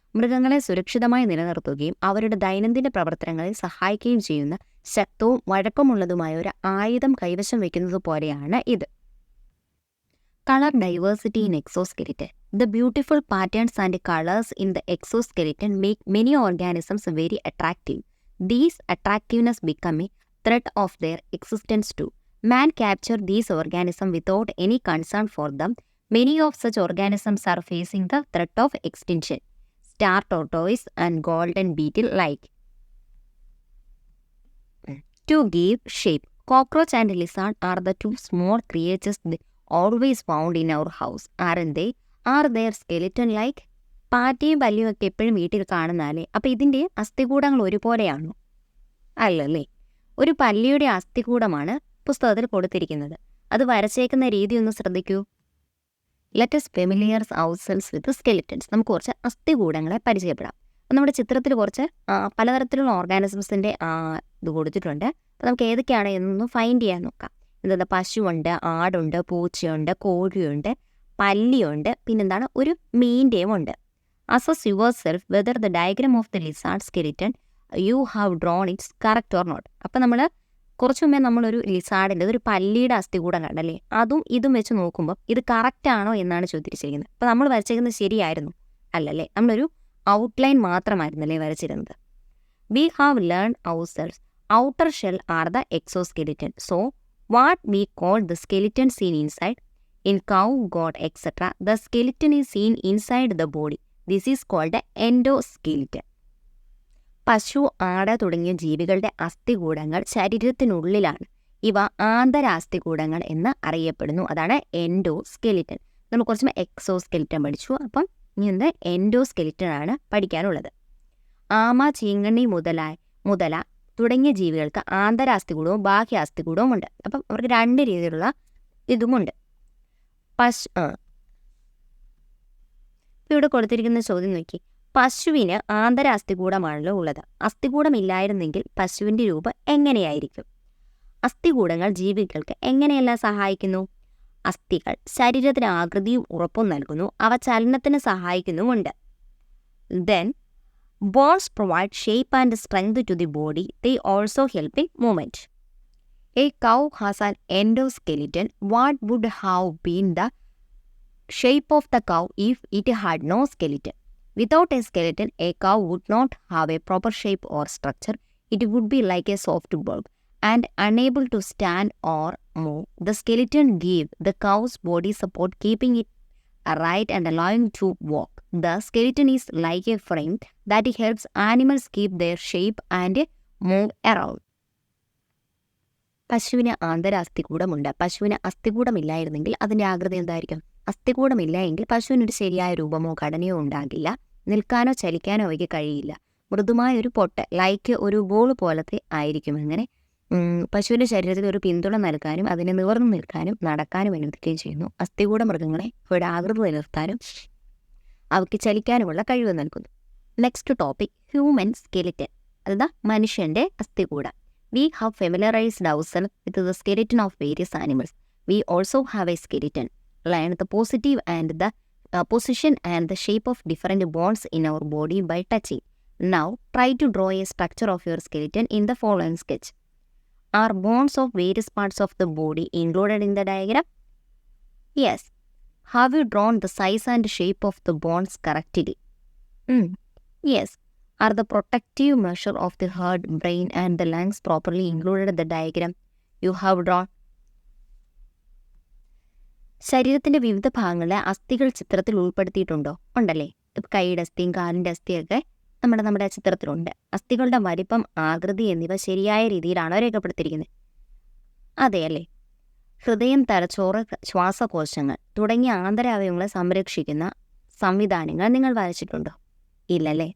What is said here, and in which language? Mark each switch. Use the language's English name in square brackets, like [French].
[Malayalam] മൃഗങ്ങളെ സുരക്ഷിതമായി നിലനിർത്തുകയും അവരുടെ ദൈനംദിന പ്രവർത്തനങ്ങളിൽ സഹായിക്കുകയും ചെയ്യുന്ന ശക്തവും വഴക്കമുള്ളതുമായ ഒരു ആയുധം കൈവശം വയ്ക്കുന്നത് പോലെയാണ് ഇത്. [English] Color diversity in exoskeleton. The beautiful patterns and colors in the exoskeleton make many organisms very attractive. These attractiveness become a threat of their existence too. Man captured these organisms without any concern for them. Many of such organisms are facing the threat of extinction. Star tortoise and golden beetle like. To give shape, cockroach and lizard are the two small creatures always found in our house, aren't they? Are their skeleton like? [Malayalam] പാറ്റയും പല്ലിയും ഒക്കെ എപ്പോഴും വീട്ടിൽ കാണുന്നാലേ അപ്പോൾ ഇതിൻ്റെ അസ്ഥികൂടങ്ങൾ ഒരുപോലെയാണോ? അല്ലല്ലേ. ഒരു പല്ലിയുടെ അസ്ഥികൂടമാണ് പുസ്തകത്തിൽ കൊടുത്തിരിക്കുന്നത്. അത് വരച്ചേക്കുന്ന രീതി ഒന്ന് ശ്രദ്ധിക്കൂ. [English] Let's familiarise ourselves with skeletons. [Malayalam] നമുക്ക് കുറച്ച് അസ്ഥികൂടങ്ങളെ പരിചയപ്പെടാം. അപ്പോൾ നമ്മുടെ ചിത്രത്തിൽ കുറച്ച് പലതരത്തിലുള്ള ഓർഗാനിസംസിൻ്റെ ഇത് കൊടുത്തിട്ടുണ്ട്. അപ്പോൾ നമുക്ക് ഏതൊക്കെയാണ് എന്നൊന്ന് ഫൈൻഡ് ചെയ്യാൻ നോക്കാം. എന്താ, പശുവുണ്ട്, ആടുണ്ട്, പൂച്ചയുണ്ട്, കോഴിയുണ്ട്, പല്ലിയുണ്ട്, പിന്നെന്താണ്, ഒരു മീൻ്റെയും ഉണ്ട്. [English] Assess yourself whether the diagram of the lizard skeleton you have drawn it's correct or not. [Malayalam] അപ്പോൾ നമ്മൾ കുറച്ച് മുമ്പേ നമ്മളൊരു ലിസാർഡിൻ്റെ ഒരു പല്ലിയുടെ അസ്ഥികൂടം കണ്ടല്ലേ, അതും ഇതും വെച്ച് നോക്കുമ്പോൾ ഇത് കറക്റ്റ് ആണോ എന്നാണ് ചോദിച്ചിരിക്കുന്നത്. അപ്പോൾ നമ്മൾ വരച്ചേക്കുന്നത് ശരിയായിരുന്നു അല്ലല്ലേ, നമ്മളൊരു outline മാത്രമായിരുന്നല്ലേ വരച്ചിരുന്നത്. [English] We have learn our self outer shell are the exoskeleton. So what we call the skeleton seen inside. In cow, goat, etc., the skeleton is seen inside the body. This is called the endoskeleton. [Malayalam] പശു, ആട് തുടങ്ങിയ ജീവികളുടെ അസ്ഥികൂടങ്ങൾ ശരീരത്തിനുള്ളിലാണ്. ഇവ ആന്തരാസ്ഥികൂടങ്ങൾ എന്ന് അറിയപ്പെടുന്നു. അതാണ് endoskeleton. നമ്മൾ കുറച്ച് എക്സോസ്കെലിറ്റൻ പഠിച്ചു. അപ്പം ഇനി ഒന്ന് എൻഡോസ്കെലിറ്റൻ ആണ് പഠിക്കാനുള്ളത്. ആമ, ചീങ്കണ്ണി മുതല തുടങ്ങിയ ജീവികൾക്ക് ആന്തരാസ്ഥികൂടവും ബാഹ്യാസ്ഥികൂടവും ഉണ്ട്. അപ്പം അവർക്ക് രണ്ട് രീതിയിലുള്ള ഇതുമുണ്ട്. ഇവിടെ കൊടുത്തിരിക്കുന്ന ചോദ്യം നോക്കി. പശുവിന് ആന്തരാസ്ഥികൂടമാണല്ലോ ഉള്ളത്. അസ്ഥികൂടമില്ലായിരുന്നെങ്കിൽ പശുവിൻ്റെ രൂപം എങ്ങനെയായിരിക്കും? അസ്ഥികൂടങ്ങൾ ജീവികൾക്ക് എങ്ങനെയെല്ലാം സഹായിക്കുന്നു? അസ്ഥികൾ ശരീരത്തിന് ആകൃതിയും ഉറപ്പും നൽകുന്നു. അവ ചലനത്തിന് സഹായിക്കുന്നുമുണ്ട്. [English] Then bones provide shape and strength to the body. They also help in movement. A cow has an endoskeleton. What would have been the shape of the cow if it had no skeleton? Without a skeleton, a cow would not have a proper shape or structure. It would be like a soft bulb and unable to stand or move. The skeleton gives the cow's body support, keeping it upright and allowing to walk. The skeleton is like a frame that helps animals keep their shape and move around. [Malayalam] പശുവിന് ആന്തരാസ്ഥികൂടമുണ്ട്. പശുവിന് അസ്ഥികൂടമില്ലായിരുന്നെങ്കിൽ അതിൻ്റെ ആകൃതി എന്തായിരിക്കും? അസ്ഥികൂടമില്ല എങ്കിൽ പശുവിനൊരു ശരിയായ രൂപമോ ഘടനയോ ഉണ്ടാകില്ല. നിൽക്കാനോ ചലിക്കാനോ അവയ്ക്ക് കഴിയില്ല. മൃദുമായ ഒരു പൊട്ട് ലൈക്ക് ഒരു ബോൾ പോലത്തെ ആയിരിക്കും. അങ്ങനെ പശുവിൻ്റെ ശരീരത്തിൽ ഒരു പിന്തുണ നൽകാനും അതിനെ നിവർന്നു നിൽക്കാനും നടക്കാനും അനുവദിക്കുകയും ചെയ്യുന്നു. അസ്ഥികൂട മൃഗങ്ങളെ അവയുടെ ആകൃതി നിലനിർത്താനും അവയ്ക്ക് ചലിക്കാനുമുള്ള കഴിവ് നൽകുന്നു. [English] Next topic, human skeleton. [Malayalam] അതായത് മനുഷ്യൻ്റെ അസ്ഥികൂടം. [English] We have familiarized ourselves with the skeleton of various animals. We also have a skeleton. Learn the positive and the position and the shape of different bones in our body by touching. Now, try to draw a structure of your skeleton in the following sketch. Are bones of various parts of the body included in the diagram? Yes. Have you drawn the size and shape of the bones correctly? Yes. Are the protective measure of the heart, brain and the lungs properly included in the diagram you have drawn? [Malayalam] ശരീരത്തിൻ്റെ വിവിധ ഭാഗങ്ങളിലെ അസ്ഥികൾ ചിത്രത്തിൽ ഉൾപ്പെടുത്തിയിട്ടുണ്ടോ? ഉണ്ടല്ലേ. ഇപ്പം കൈയുടെ അസ്ഥിയും കാലിൻ്റെ അസ്ഥിയൊക്കെ നമ്മുടെ ചിത്രത്തിലുണ്ട്. അസ്ഥികളുടെ വലിപ്പം, ആകൃതി എന്നിവ ശരിയായ രീതിയിലാണോ രേഖപ്പെടുത്തിയിരിക്കുന്നത്? അതെ അല്ലേ. ഹൃദയം, തലച്ചോറ്, ശ്വാസകോശങ്ങൾ തുടങ്ങിയ ആന്തരാവയവങ്ങളെ സംരക്ഷിക്കുന്ന സംവിധാനങ്ങൾ നിങ്ങൾ വരച്ചിട്ടുണ്ടോ? ഇല്ലല്ലേ.